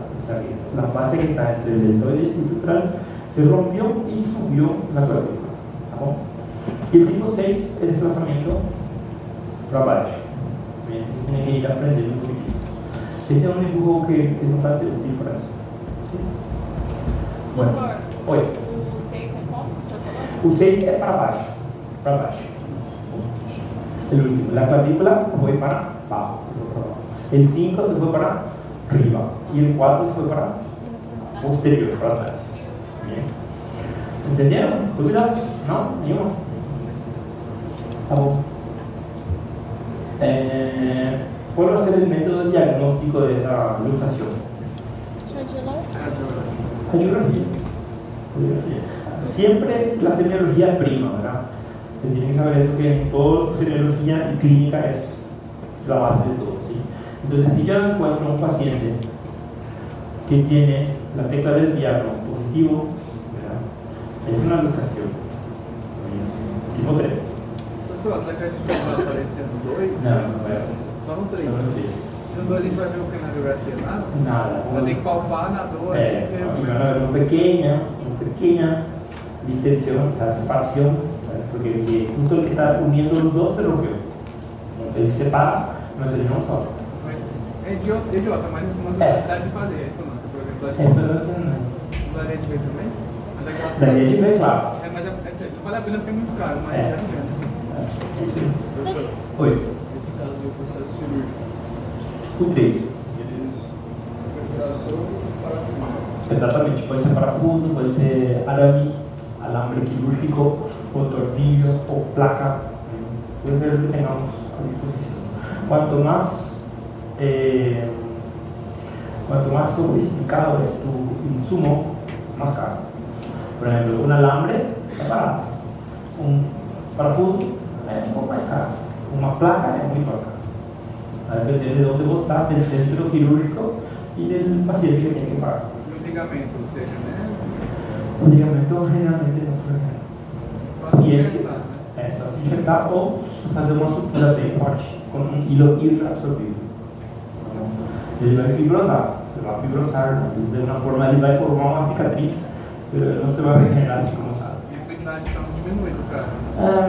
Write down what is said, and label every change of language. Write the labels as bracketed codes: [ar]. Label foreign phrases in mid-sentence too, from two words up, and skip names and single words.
[es] O sea que la fascia que está entre el deltoide y el subpectoral se rompió y subió la clavícula. ¿No? Y el tipo 6 es desplazamiento para abajo. Bien, se tiene que ir aprendiendo un poquito. Este es un dibujo que es bastante útil para eso. ¿Sí? Bueno, hoy. [pt] O 6 é para baixo. Para baixo. [es] El último. La clavícula fue para abajo. El 5 se fue para arriba. Y el 4 se fue para posterior, para atrás. Bien. ¿Entendieron? ¿Dudas? ¿No? ¿Ni uno? [pt] Tá bom. [es] ¿Cuál va a ser el método de diagnóstico de esta luxación? Radiografía. siempre la semiología prima, ¿verdad? Se tiene que saber eso, que en todo semiología y clínica es la base de todo, ¿sí? Entonces, si yo encuentro un paciente que tiene la tecla del piano positivo, ¿verdad? Es una luxación, tipo 3. [pt] Professor, a placa de vai aparecer no 2? No vai aparecer. Só no 3. Só no 3. No 2 a gente vai ver o que na radiografia? Nada? Nada. Vai ter que palpar na 2. [es] Y van a ver una pequeña distensión, o sea, separación, ¿sabes? Porque justo el que está uniendo los dos se rompió. [pt] Ele separa, mas ele não sobe. É idiota, mas isso não é necessidade de fazer a ressonância, por exemplo. Essa não Daria de ver também? Mas é aquela daria de ver, claro. mas não vale a pena porque é muito caro, mas é mesmo. Professor, Oi, nesse caso do processo cirúrgico, o 3. eles perfuração e parafuso. Exatamente, pode ser parafuso, pode ser arame, [es] alambre quirúrgico, [pt] ou tornillo, ou placa, [es] puede ser lo que tengamos a disposición. Cuanto más sofisticado es tu insumo, es más caro. Por ejemplo, un alambre es barato, un parafuso es un poco más caro, una placa es mucho más caro. Va a depender de dónde vos estás, del centro quirúrgico y del paciente que tiene que pagar. [pt] E o ligamento, ou seja, né? [es] Un ligamento generalmente no se regala. [pt] Só se [es] Y es que [pt] injetar, né? é só se injetar ou fazer uma sutura bem forte, com um hilo irreabsorvível. Ele vai fibrosar, você vai fibrosar, de uma forma ele vai formar uma cicatriz, mas não se vai regenerar assim como está. E a quantidade está diminuindo, cara.